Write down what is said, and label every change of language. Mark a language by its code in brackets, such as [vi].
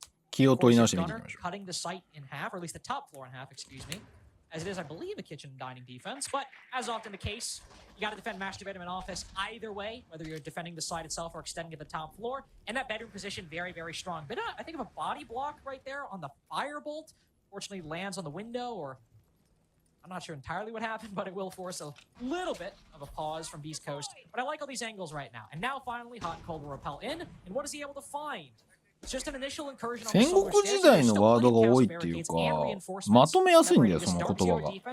[ja] 気を取り直して見ていきましょう。 [en] as it is, I believe, a kitchen and dining defense. But as often the case, you got to defend master bedroom and office either way, whether you're defending the side itself or extending at the top floor. And that bedroom position, very, very strong. But I think of a body block right there on the firebolt. Fortunately, lands on the window, or I'm not sure entirely what happened, but it will force a little bit of a pause from Beast Coast. But I like all these angles right now. And now finally, Hot and Cold will repel in. And what is he able to find? [ja] 戦国時代のワードが多いっていうか、まとめやすいんだよ、その言葉が。